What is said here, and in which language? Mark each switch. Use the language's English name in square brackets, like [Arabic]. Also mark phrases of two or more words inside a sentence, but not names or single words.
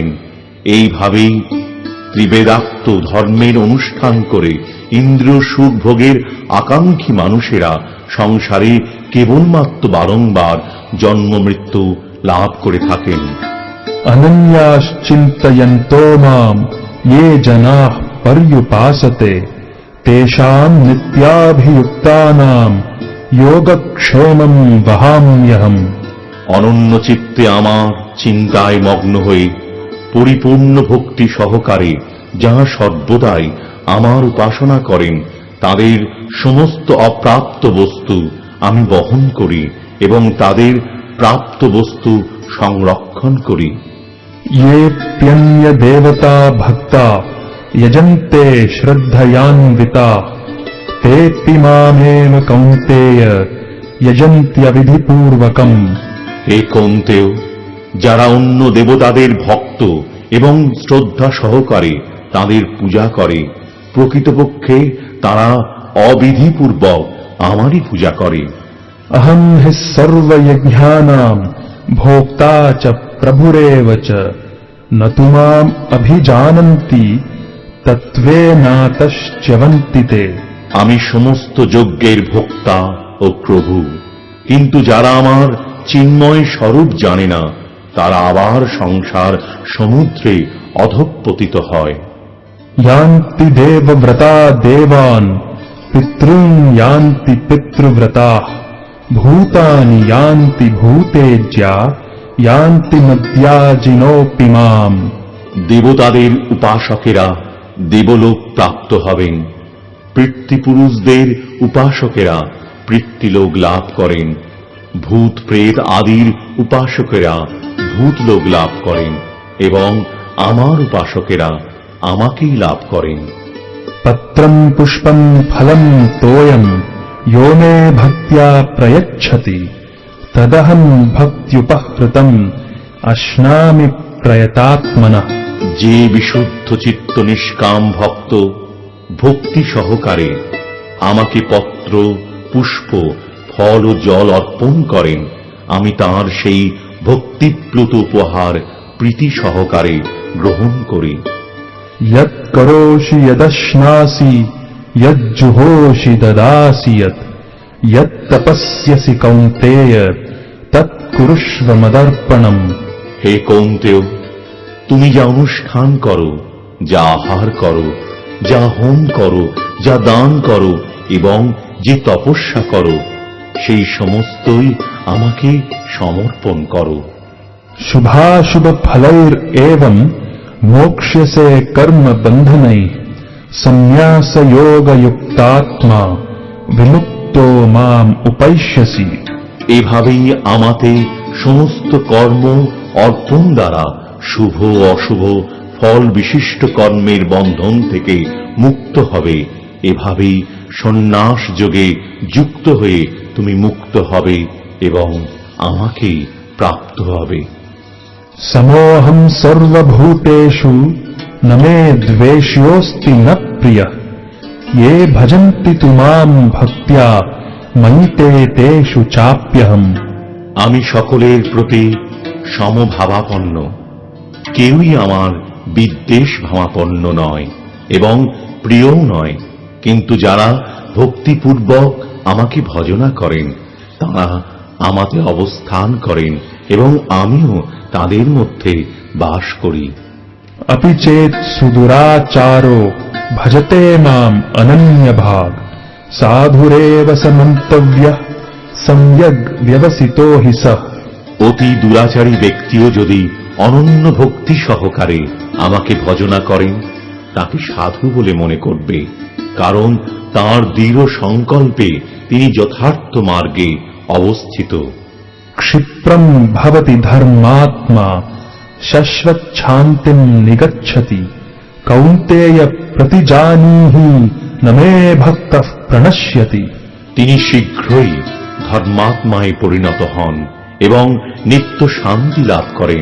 [Bangla] এইভাবেই ত্রিবেদাক্ত ধর্মের অনুষ্ঠান করে ইন্দ্রিয় সুখ ভোগের আকাঙ্ক্ষী মানুষেরা সংসারে কেবলমাত্র বারংবার জন্ম মৃত্যু লাভ করে থাকেন। [Sanskrit] অনন্যাশ্চিন্তয়ন্তো মাম ये जनाः पर्युपासते तेषां नित्याभियुक्तानां योगक्षेमं वहाम्यहम्। [Bangla] অনন্য চিত্তে আমার চিন্তায় মগ্ন হয়ে পরিপূর্ণ ভক্তি সহকারে যাঁরা সর্বদাই আমার উপাসনা করেন তাদের সমস্ত অপ্রাপ্ত বস্তু আমি বহন করি এবং তাদের প্রাপ্ত বস্তু সংরক্ষণ করি। [Sanskrit] येऽप्यन्य देवता भक्ता यजन्ते श्रद्धयान्विता तेऽपि मामेव कौन्तेय यजन्त्यविधिपूर्वकम्। [Bangla] হে কৌন্তেয়, যারা অন্য দেবতাদের ভক্ত এবং শ্রদ্ধা সহকারে তাদের পূজা করে প্রকৃতপক্ষে তারা অবিধিপূর্বক আমারই পূজা করে। [Sanskrit] अहं हि सर्वयज्ञानां भोक्ता च प्रभुरेव च न तु माम् अभिजानन्ति तत्त्वेनातश्च्यवन्ति ते। [Bangla] আমি সমস্ত যজ্ঞের ভোক্তা ও প্রভু, কিন্তু যারা আমার চিন্ময় স্বরূপ জানে না তারা আবার সংসার সমুদ্রে অধঃপতিত হয়। [Sanskrit] यान्ति देवव्रता देवान् पितॄन् यान्ति पितृव्रताः भूतानि यान्ति भूतेज्या यान्ति मद्याजिनोऽपि माम्। [Bangla] দেবতাদের উপাসকেরা দেবলোক প্রাপ্ত হবেন, পিতৃপুরুষদের উপাসকেরা পিতৃলোক লাভ করেন, ভূত প্রেত আদির উপাসকেরা ভূতলোক লাভ করেন এবং আমার উপাসকেরা আমাকেই লাভ করেন। [Sanskrit] पत्रम् पुष्पम् फलम् तोयम् यो मे भक्त्या प्रयच्छति तदहम् भक्त्युपहृतम् अश्नामि प्रयतात्मनः। [Bangla] যে বিশুদ্ধ চিত্ত নিষ্কাম ভক্ত ভক্তি সহকারে আমাকে পত্র পুষ্প ফল ও জল অর্পণ করেন আমি তাঁর সেই ভক্তিপ্লুত উপহার প্রীতি সহকারে গ্রহণ করি। [Sanskrit] यत् करोषि यदश्नासि यज्जुहोषि ददासि यत् तपस्यसि कौन्तेय तत् कुरुष्व मदर्पणम्। [Bangla] হে কৌন্তেয়, তুমি যা অনুষ্ঠান করো, যা আহার করো, যা হোম করো, যা দান করো এবং যে তপস্যা করো সেই সমস্তই আমাকে সমর্পণ করো। [Sanskrit] शुभाशुभ फलैरेवम् मोक्ष्यसे कर्म बन्धनैः संन्यास योग युक्तात्मा विमुक्तो माम् उपैष्यसि। [Bangla] এভাবেই আমাতে সমস্ত কর্ম অর্পণ দ্বারা শুভ অশুভ ফল বিশিষ্ট কর্মের বন্ধন থেকে মুক্ত হবে। এভাবেই সন্ন্যাস যোগে যুক্ত হয়ে তুমি মুক্ত হবে এবং আমাকেই প্রাপ্ত হবে। [Sanskrit] समोऽहम् सर्वभूतेषु न मे द्वेष्योऽस्ति न प्रियः ये भजन्ति तु माम् भक्त्या मयि ते तेषु चाप्यहम्। [Bangla] আমি সকলের প্রতি সমভাবাপন্ন, কেউই আমার বিদ্বেষ ভাবাপন্ন নয় এবং প্রিয়ও নয়, কিন্তু যারা ভক্তিপূর্বক আমাকে ভজনা করেন তারা আমাতে অবস্থান করেন এবং আমিও তাদের মধ্যে বাস করি। [Sanskrit] अपि चेत् सुदुराचारो भजते माम् अनन्यभाग् साधुरेव स मन्तव्यः सम्यग् व्यवसितो हि सः [Bangla] অতি দুরাচারী ব্যক্তিও যদি অনন্য ভক্তি সহকারে আমাকে ভজনা করেন, তাকে সাধু বলে মনে করবে, কারণ তাঁর দৃঢ় সংকল্পে তিনি যথার্থ মার্গে অবস্থিত। [Sanskrit] क्षिप्रम भवति धर्मात्मा शाश्वत शांतिम निगच्छति कौन्तेय प्रतिजानीहि न मे भक्तः प्रणश्यति। [Bangla] তিনি শীঘ্রই ধর্মাত্মায় পরিণত হন এবং নিত্য শান্তি লাভ করেন।